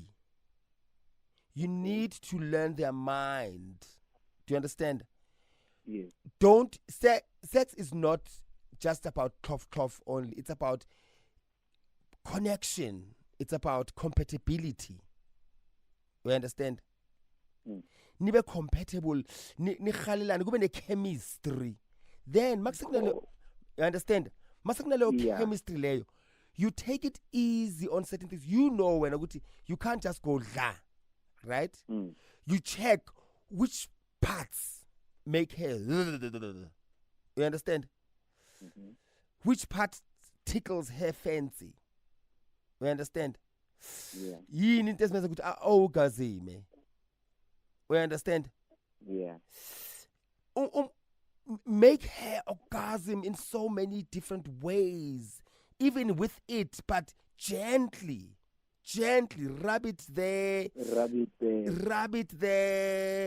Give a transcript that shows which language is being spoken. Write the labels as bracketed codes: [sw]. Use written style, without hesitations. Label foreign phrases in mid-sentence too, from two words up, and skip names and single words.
[en] You need to learn their mind. Do you understand? Yes. Sex is not just about cloth only. It's about connection. It's about compatibility. You understand? [xh] Nibe compatible, ni khalelane, kube ne chemistry. [en] Then you understand? Yeah. [xh] Chemistry leyo. [en] You take it easy on certain things. You know when you can't just go la, right? You check which parts make her. You understand? Which part tickles her fancy? You understand? Yeah. [xh] Yini into esenza ukuthi awugazime. [en] We understand? Yeah. make her orgasm in so many different ways, even with it, but gently rub it there, rub it there.